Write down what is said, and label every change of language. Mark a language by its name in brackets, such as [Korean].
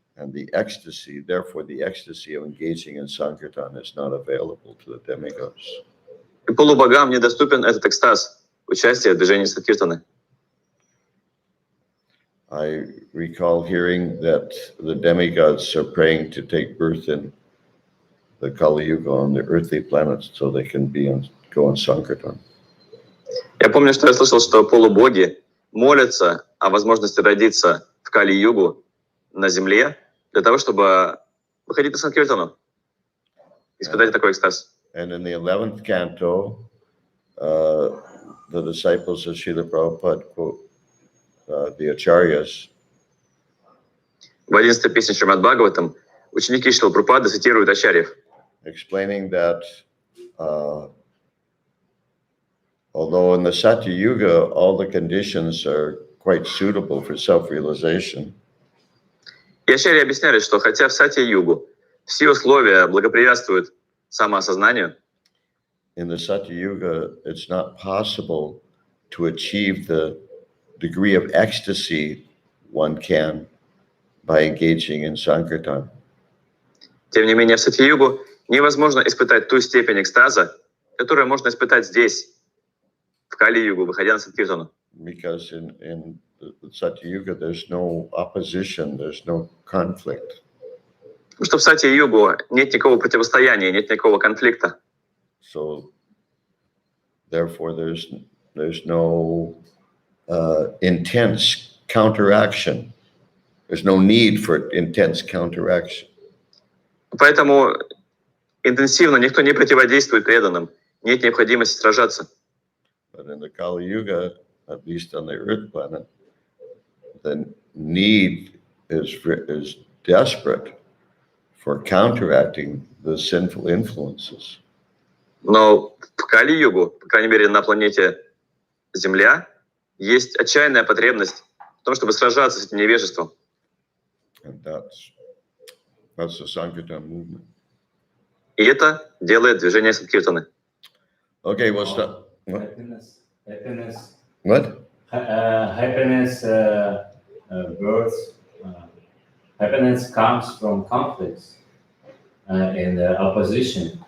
[English] And the ecstasy, therefore, the ecstasy of engaging in Sankirtan is not available to the demigods. [Russian] И полубогам недоступен этот экстаз участия в движении Санкиртаны. [English] I recall hearing that the demigods are praying to take birth in the Kali Yuga on the earthly planets so they can go on Sankirtan. [Russian] Я помню, что я слышал, что полубоги молятся о возможности родиться в Кали-югу на Земле для того, чтобы выходить на Санкиртану, испытать такой экстаз. [English] And in the 11th canto, the disciples of Srila Prabhupada quote the Acharyas. [Russian] В 11-й песне Шримад Бхагаватам ученики Шрила Прабхупады цитируют Ачарьев, [English] Explaining that although in the Satya Yuga all the conditions are quite suitable for self-realization, [Russian] и Ачарьи объясняли, что хотя в Сатья-югу все условия благоприятствуют самоосознанию, [English] in the Satya Yuga it's not possible to achieve the degree of ecstasy one can by engaging in Sankirtan. [Russian] тем не менее в Сатья-югу невозможно испытать ту степень экстаза, которую можно испытать здесь, в Кали-югу, выходя на Санкиртану. [English] Because in the Satya Yuga there's no opposition, there's no conflict. [Russian] Потому что в Сатья-югу нет никакого противостояния, нет никакого конфликта. [English] So therefore there's no intense counteraction. There's no need for intense counteraction. [Russian] Поэтому интенсивно никто не противодействует преданным, нет необходимости сражаться. [English] But in the Kali Yuga, at least on the Earth planet, the need is desperate for counteracting the sinful influences. [Russian] Но в Кали-югу, по крайней мере на планете Земля, есть отчаянная потребность в том, чтобы сражаться с этим невежеством. [English] And that's the Sankirtan movement. [Russian] И это делает движение Санкиртаны. [English] Okay, we'll stop. What? Happiness, What? Birth, happiness comes from conflicts and opposition.